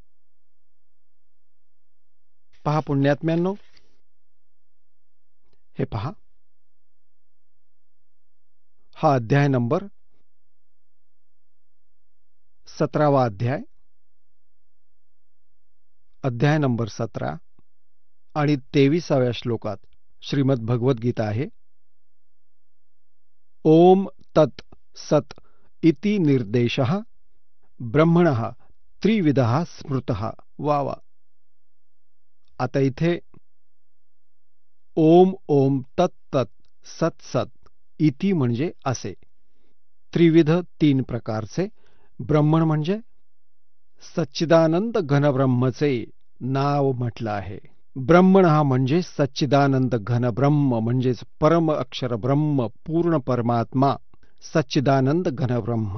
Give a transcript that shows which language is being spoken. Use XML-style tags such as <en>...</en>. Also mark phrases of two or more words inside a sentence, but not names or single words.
<mr>पहा पुण्यात्म्यांनो, हे पहा, हा अध्याय नंबर 17वा अध्याय, अध्याय नंबर 17 आणि 23व्या श्लोकात श्रीमद भगवद्गीता आहे.</mr> <sa>ओम तत् सत इति निर्देशः ब्रह्मणः त्रिविधः स्मृतः.</sa> <mr>वा वा. आता इथे</mr> <sa>ओम ओम तत् तत् सत सत इति</sa> <mr>म्हणजे असे, त्रिविध 3 प्रकारचे, ब्रह्मण म्हणजे सच्चिदानंद घनब्रह्मचे नाव म्हटलं आहे. ब्रह्मण हा म्हणजे सच्चिदानंद घन ब्रह्म म्हणजेच परम अक्षर ब्रह्म, पूर्ण परमात्मा, सच्चिदानंद घन ब्रह्म.</mr>